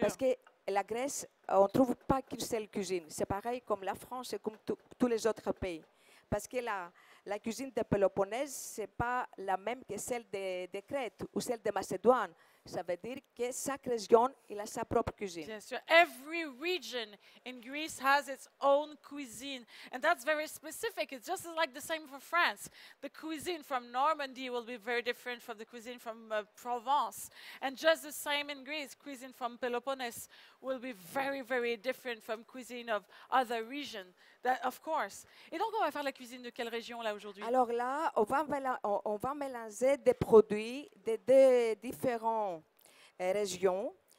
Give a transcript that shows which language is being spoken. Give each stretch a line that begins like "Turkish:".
French: Parce que la Grèce, on ne trouve pas qu'une seule cuisine. C'est pareil comme la France et comme tous les autres pays. Parce que la cuisine de Péloponnèse, ce n'est pas la même que celle de Crète ou celle de Macédoine. Ça veut dire que chaque région il a sa propre cuisine. Bien sûr.
English: Every region in Greece has its own cuisine, and that's very specific. It's just like the same for France. The cuisine from Normandy will be very different from the cuisine from Provence, and just the same in Greece. Cuisine from Peloponnese will be very, very different from cuisine of other regions. That, of course.
French: Et donc, on va faire la cuisine de quelle région là aujourd'hui? Alors là, on va mélanger des produits de différentes régions.